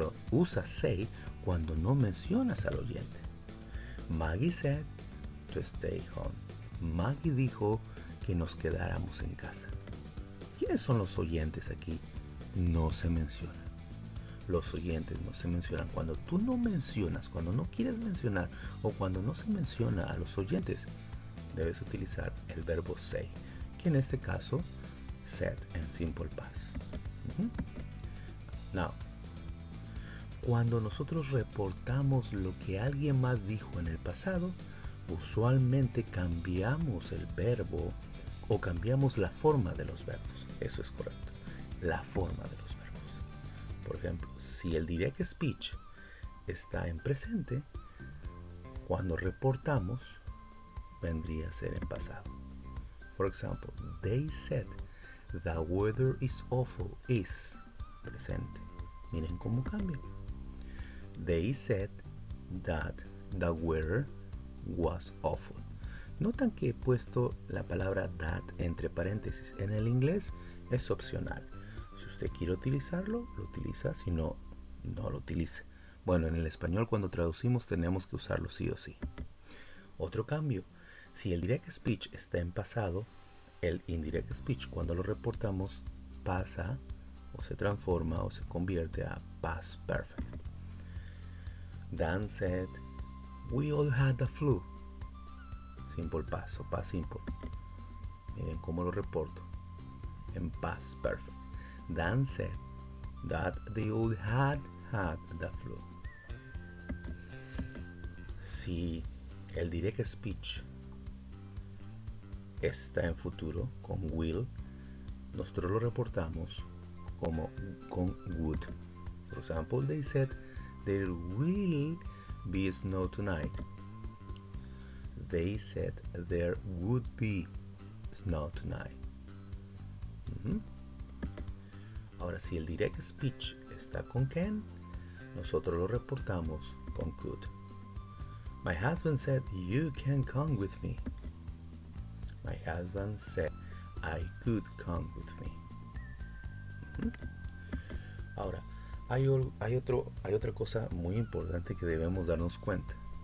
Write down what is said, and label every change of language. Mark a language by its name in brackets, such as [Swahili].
[Spanish] Usa say cuando no mencionas al oyente. [English] Maggie said to stay home. [Spanish] Maggie dijo que nos quedáramos en casa. ¿Quiénes son los oyentes aquí? No se mencionan. Los oyentes no se mencionan. Cuando tú no mencionas, cuando no quieres mencionar o cuando no se menciona a los oyentes, debes utilizar el verbo say, que en este caso said en simple past. Now, cuando nosotros reportamos lo que alguien más dijo en el pasado, usualmente cambiamos el verbo o cambiamos la forma de los verbos. Eso es correcto, la forma de los verbos. Por ejemplo, si el direct speech está en presente, cuando reportamos vendría a ser en pasado. [English] For example, they said the weather is awful. Is [Spanish] presente. Miren cómo cambia. [English] They said that the weather was awful. [Spanish] Notan que he puesto la palabra that entre paréntesis. En el inglés es opcional. Si usted quiere utilizarlo, lo utiliza. Si no, no lo utilice. Bueno, en el español cuando traducimos tenemos que usarlo sí o sí. Otro cambio. Si el direct speech está en pasado, el indirect speech, cuando lo reportamos, pasa o se transforma o se convierte a past perfect. [English] Dan said, we all had the flu. [Spanish] Simple past o past simple. Miren cómo lo reporto en past perfect. [English] Dan said that they all had the flu. [Spanish] Si el direct speech está en futuro con will, nosotros lo reportamos como con would. [English] For example, they said there will be snow tonight. They said there would be snow tonight. [Spanish] Ahora, si el direct speech está con can, nosotros lo reportamos con could. [English] My husband said you can come with me. My husband said I could come with me. [Spanish] Ahora, hay otra cosa muy importante que debemos darnos cuenta.